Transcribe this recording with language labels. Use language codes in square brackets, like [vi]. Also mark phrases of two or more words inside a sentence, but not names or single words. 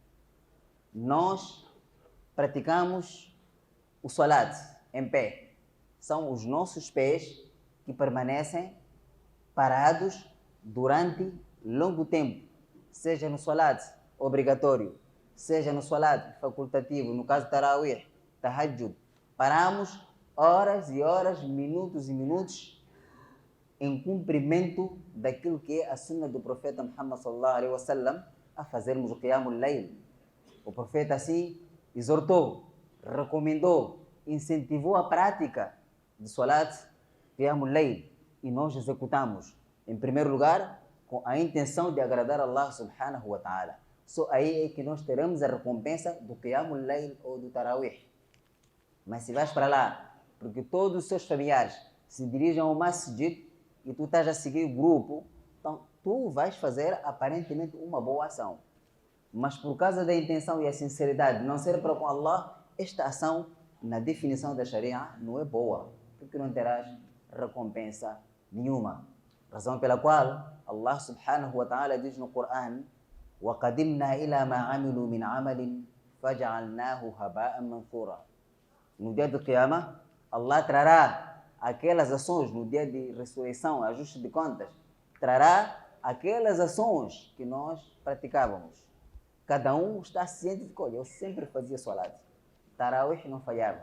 [pt] Nós praticamos o salat em pé. São os nossos pés que permanecem parados durante longo tempo, seja no salat obrigatório, seja no salat facultativo, no caso tarawih, tahajjud. Paramos horas e horas, minutos e minutos em cumprimento daquilo que é a sunna do profeta Muhammad [ar] صلى الله عليه وسلم, [pt] a fazermos o [ar] قيام الليل. [pt] O profeta assim exortou, recomendou, incentivou a prática de [ar] صلاة قيام الليل [pt] e nós executamos. Em primeiro lugar, com a intenção de agradar [ar] الله سبحانه وتعالى. [pt] Só aí é que nós teremos a recompensa do [ar] قيام الليل [pt] ou do tarawih. Mas se vais para lá, porque todos os seus familiares se dirigem ao masjid e tu estás a seguir o grupo, então tu vais fazer aparentemente uma boa ação. Mas por causa da intenção e a sinceridade de não ser para com Allah, esta ação, na definição da Sharia, não é boa, porque não terás recompensa nenhuma. Razão pela qual [ar] الله سبحانه وتعالى [pt] diz no Coran: [ar] وَقَدِمْنَا إِلَى مَا عَمِلُوا مِنْ عَمَلٍ فَجَعَلْنَاهُ هَبَاءً مَنْثُورًا. [pt] No dia do Qiyamah, Allah trará aquelas ações no dia de ressurreição, ajuste de contas, trará aquelas ações que nós praticávamos. Cada um está ciente de que, olha, eu sempre fazia salat. Tarawih não falhava.